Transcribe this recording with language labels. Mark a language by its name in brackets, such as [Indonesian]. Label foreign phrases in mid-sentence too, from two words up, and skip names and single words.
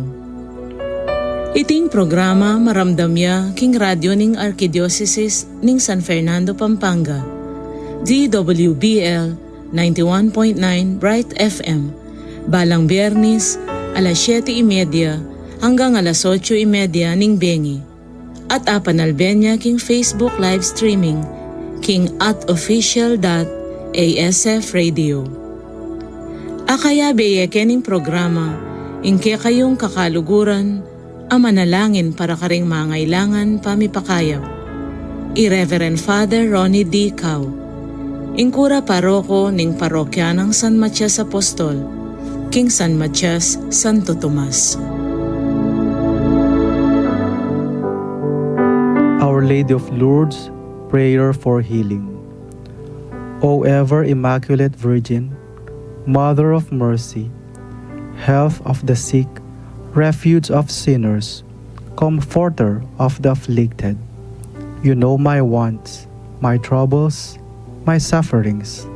[Pampanga] Iting programa maramdamya king radyo ning Arkidiocese ning San Fernando, Pampanga, DWBL 91.9 Bright FM, balang Biyernes, alas 7:30 hanggang alas 8:30 ning Bengi, at apanalbenya king [English] Facebook live streaming [Pampanga] king @official.asf radio. Akaya beye kening programa, ingke kayong kakaluguran, ang manalangin para karing mangailangan pamipakayap. I-Reverend Father Ronnie D. Cao, ingkura paroko ning parokya ng San Matias Apostol, King San Matias, Santo Tomas. [English] Our Lady of Lourdes, prayer for healing. O ever Immaculate Virgin, Mother of Mercy, Health of the sick, Refuge of sinners, Comforter of the afflicted, you know my wants, my troubles, my sufferings.